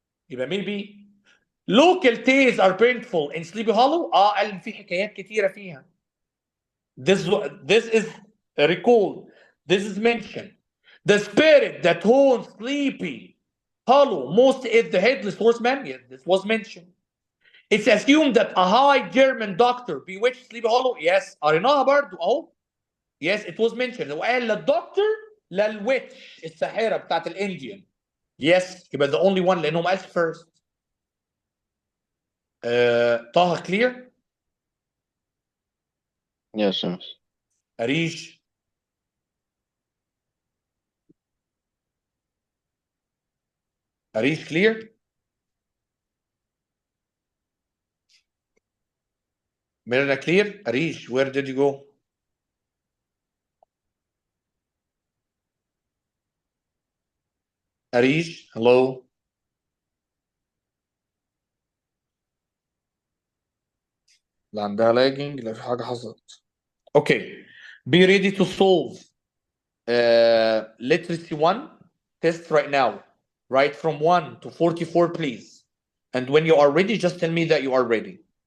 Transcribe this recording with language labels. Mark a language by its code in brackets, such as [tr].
[ar] يبقى مين بي؟ [en] Local tales are painful in Sleepy Hollow. [ar] قال في حكايات كتيره فيها. [en] This is recalled. This is mentioned. The spirit that haunts Sleepy Hollow most is the headless horseman. Yes, this was mentioned. It's assumed that a high German doctor bewitched Sleepy Hollow. [ar] Yes, قريناها برضو اهو. [en] Yes, it was mentioned. [ar] وقال للدكتور للويتش الساحره بتاعت الانديان. [en] Yes, [ar] يبقى [en] the only one [ar] لانه ما قالش [en] first. طه clear؟ Yes, yes. أريش أريش clear؟ Mirna clear? Arish, where did you go? Arish, hello? [ar] لا عندها لاجنج لا في حاجة حصلت. [en] Okay. Be ready to solve literacy 1 test right now. Write from 1 to 44, please. And when you are ready, just tell me that you are ready.